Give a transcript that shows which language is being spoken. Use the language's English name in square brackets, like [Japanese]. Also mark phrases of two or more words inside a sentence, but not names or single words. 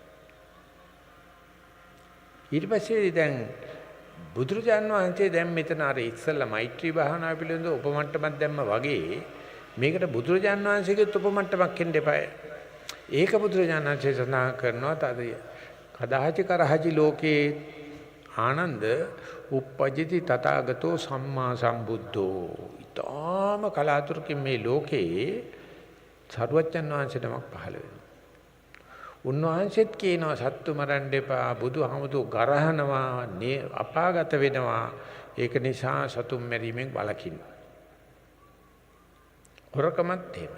[Sinhala] ඊට පස්සේ දැන් බුදුරජාණන් වහන්සේ දැන් මෙතන අර ඉස්සල්ලා මෛත්‍රී භාවනාව පිළිබඳ උපමට්ටමක් දැම්ම වගේ මේකට බුදුරජාණන් වහන්සේගෙත් උපමට්ටමක් එන්න එපායි. ඒක බුදුරජාණන් වහන්සේ සඳහන් කරනවා [Pali] තද කදාචි කරහචි ලෝකේ ආනන්ද උප්පජිති තථාගතෝ සම්මා සම්බුද්ධෝ. [Sinhala] ඊටාම කලාතුරකින් මේ ලෝකේ සරුවච්චන් වහන්සේ නමක් පහළ වෙනවා. උන්වහන්සේත් කියනවා සත්තු මරන්න එපා, බුදුහමතු ගරහනවා, අපාගත වෙනවා. ඒක නිසා සතුම් මැරීමෙන් වළකින්න. හොරකමත් එහෙම.